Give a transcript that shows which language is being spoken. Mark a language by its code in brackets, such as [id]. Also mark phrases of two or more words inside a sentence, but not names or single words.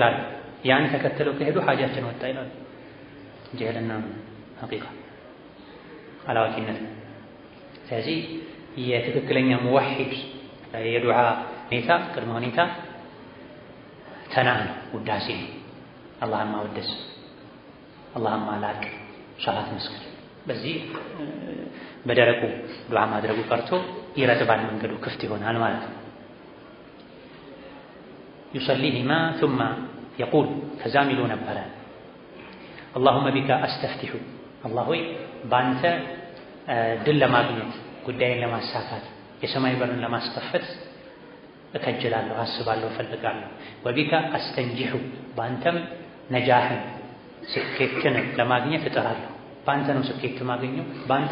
[am] አሉ። ያን ተከትለው ከሄዱ ሐጃችን ወጣ ይላሉ። ጀህልና ሐቂቃ አላዋቂነት። ስለዚህ የትክክለኛ ሙወሒድ የዱዓ ሁኔታ ቅድመ ሁኔታ ተናህ ነው፣ ውዳሴ ነው። አላህን ማወደስ፣ አላህን ማላቅ፣ ሶላት መስገድ። በዚህ በደረቁ ዱዓ ማድረጉ ቀርቶ ይረጥባል፣ መንገዱ ክፍት ይሆናል ማለት ነው። ዩሰሊሂማ [ar] ثم يقول [am] ከዛም ይሉ ነበረ [ar] اللهم بك استفتح [am] አላህ ሆይ በአንተ ድል ለማግኘት ጉዳይን ለማሳካት የሰማይ በርን ለማስከፈት እከጅላለሁ፣ አስባለሁ፣ እፈልጋለሁ። [ar] وبك أستنجح [am] በአንተም ነጃህን ስኬትን ለማግኘት እጥራለሁ። በአንተ ነው ስኬት ማገኘው፣ በአንተ